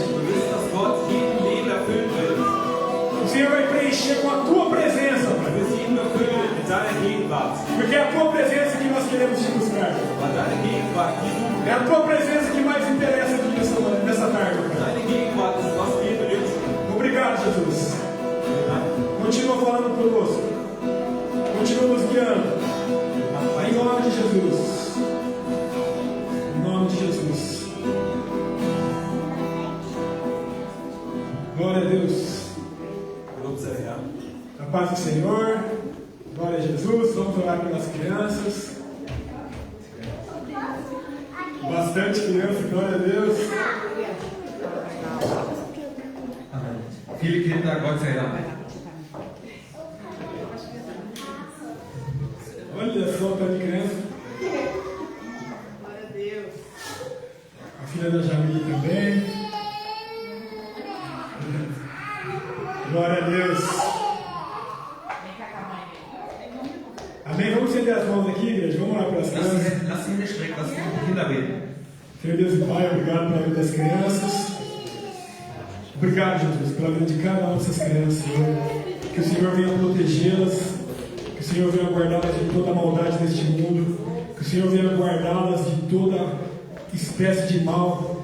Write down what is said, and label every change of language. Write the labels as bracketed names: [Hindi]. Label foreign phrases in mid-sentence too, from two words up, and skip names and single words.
[German] Wir wissen, dass Gott jeden Leben erfüllen will. [Portuguese] O Senhor vai preencher com a tua presença, [German] Du wirst jeden erfüllen mit deiner Gegenwart. [Portuguese] porque é a tua presença que nós queremos te buscar. [German] Weil deine Gegenwart, die du, [Portuguese] É a tua presença que mais interessa aqui nessa tarde. [German] deine Gegenwart ist, was wir benötigen. [Portuguese] Obrigado, Jesus. [German] Vielen Dank. [Portuguese] Continua falando conosco. Continua nos guiando. Em nome de Jesus. Em nome de Jesus. Glória a Deus. [German] Gelobt sei der Herr. [Portuguese] A paz do Senhor. Glória a Jesus. Vamos orar pelas crianças. Bastante criança, glória a Deus. [German] Amen. Viele Kinder, Gott sei Dank. [Portuguese] Olha só, tá de criança. Glória a Deus. A filha da Jamile também. Glória a Deus. Amém? Vamos estender as mãos aqui, igreja. Vamos orar pelas crianças. [German] Lass die Hände strecken, lass die Kinder beten. [Portuguese] Senhor Deus e Pai, obrigado pela vida das crianças. Obrigado, Jesus, pela vida de cada uma dessas crianças, Senhor. Que o Senhor venha protegê-las. Que o Senhor venha guardá-las de toda a maldade deste mundo. Que o Senhor venha guardá-las de toda espécie de mal.